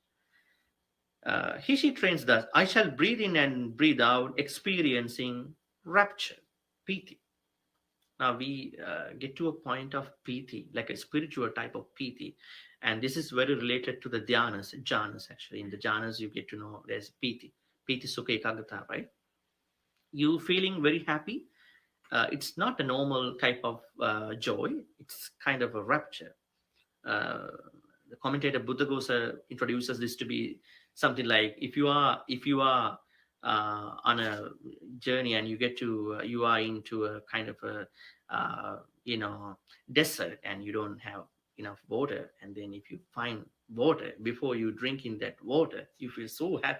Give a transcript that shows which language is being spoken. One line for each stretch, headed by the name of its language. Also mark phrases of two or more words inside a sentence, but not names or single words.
English: She trains thus, I shall breathe in and breathe out, experiencing rapture, piti. Now we get to a point of piti, like a spiritual type of piti. And this is very related to the dhyanas, jhanas actually. In the jhanas, you get to know there's
Pali: piti sukha ekagata,
English: right? You feeling very happy. It's not a normal type of joy. It's kind of a rapture. The commentator Buddhaghosa introduces this to be something like if you are on a journey and you are into a kind of a desert and you don't have enough water, and then if you find water, before you drink in that water, you feel so happy.